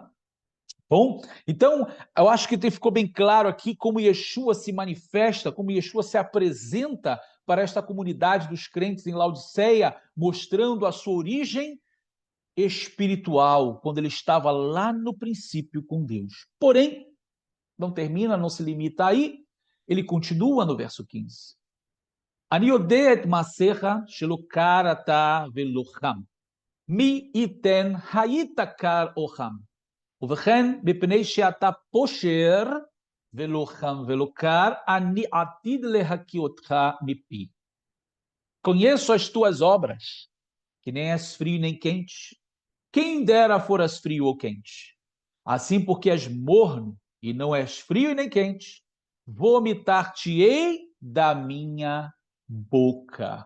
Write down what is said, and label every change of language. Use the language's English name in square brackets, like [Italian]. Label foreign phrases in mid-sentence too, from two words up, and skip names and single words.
[Portuguese] Bom, então, eu acho que ficou bem claro aqui como Yeshua se manifesta, como Yeshua se apresenta para esta comunidade dos crentes em Laodiceia, mostrando a sua origem espiritual, quando ele estava lá no princípio com Deus. Porém, não termina, não se limita aí, ele continua no verso 15. [Hebrew] Ani יודע את מעשיך שלא קר אתה ולא חם. מי ייתן היית קר או חם. ובכן, מפני שאתה פושר ולא חם ולא קר, אני עתיד להקיא אותך מפי. [Portuguese] Conheço as tuas obras, que nem és frio nem quente. Quem dera foras frio ou quente. Assim, porque és morno e não és frio e nem quente, vomitar-te-ei da minha boca.